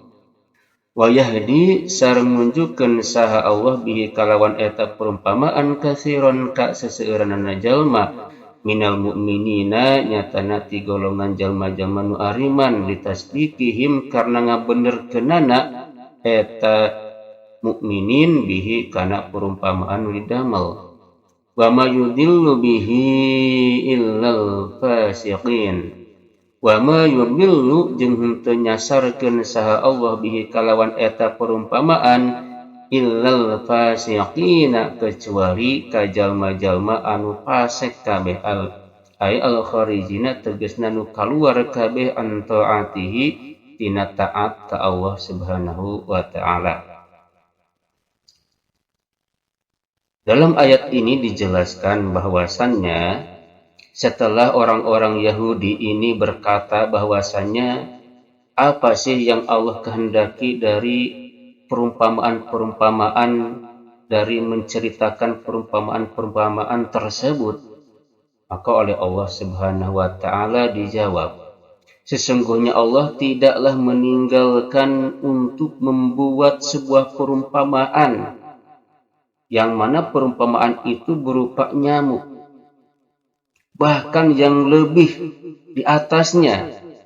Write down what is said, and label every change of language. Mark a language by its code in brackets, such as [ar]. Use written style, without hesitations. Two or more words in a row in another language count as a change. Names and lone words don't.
[ar] ويهدي [su] sareng nunjukkeun saha Allah bihi kalawan eta perumpamaan katsiron ka seseueuranana jalma [ar] من المؤمنين [su] nyatana ti golongan jalma-jalma nu ariman litasdiqihim karena ngabenerkeunana eta mukminin bihi kana perumpamaan nu didamel. [ar] وما يضل به إلا الفاسقين. وما يضل [su] jeung henteu nyasarkeun saha Allah bihi kalawan eta perumpamaan [ar] إلا الفاسقين [su] kecuali ka jalma-jalma anu fasik kabeh [ar] الخارجين [su] tegasna nu kaluar kabeh [ar] عن طاعته [su] tina taat ka Allah [ar] سبحانه وتعالى. [id] Dalam ayat ini dijelaskan bahwasannya setelah orang-orang Yahudi ini berkata bahwasannya apa sih yang Allah kehendaki dari perumpamaan-perumpamaan, dari menceritakan perumpamaan-perumpamaan tersebut, maka oleh Allah [ar] سبحانه وتعالى [id] dijawab, sesungguhnya Allah tidaklah meninggalkan untuk membuat sebuah perumpamaan yang mana perumpamaan itu berupa nyamuk, bahkan yang lebih di atasnya.